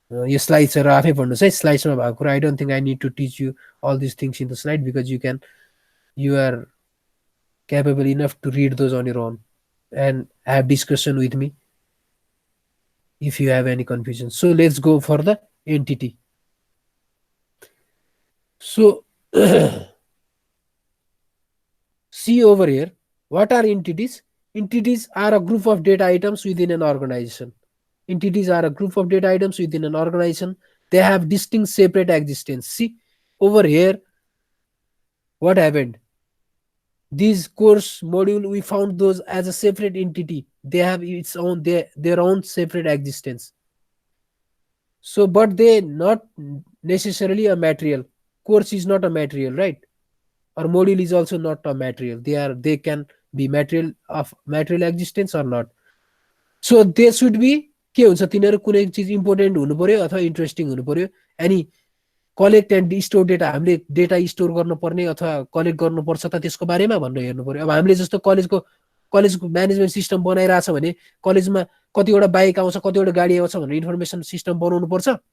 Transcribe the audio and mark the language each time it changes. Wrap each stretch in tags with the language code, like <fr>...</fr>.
<ne>यो स्लाइड्सहरु आफै पढ्नुस् है स्लाइड्समा भएको कुरा</ne> <en>I don't think I need to teach you all this things in the slide because you are capable enough to read those on your own and have discussion with me if you have any confusion. So let's go for the entity. So see over here, what are entities? Entities are a group of data items within an organization. Entities are a group of data items within an organization. They have distinct separate existence. See over here, what happened? This course module, we found those as a separate entity. They have its own their own separate existence. So but they not necessarily a material. Course is not a material, right? Or module is also not a material. They can be material of material existence or not. So they should be</en> <ne>के हुन्छ तिनीहरु कुनै चीज important हुनु पर्यो अथवा interesting हुनु पर्यो अनि कलेक्ट एन्ड स्टोर डेटा हामीले डेटा स्टोर गर्नु पर्ने अथवा कलेक्ट गर्नु पर्छ त त्यसको बारेमा भनेर हेर्नु पर्यो अब हामीले जस्तो कलेजको म्यानेजमेन्ट सिस्टम बनाइराछ भने कलेजमा कतिवटा बाइक आउँछ कतिवटा गाडी आउँछ भनेर इन्फर्मेसन सिस्टम बनाउनु पर्छ</ne>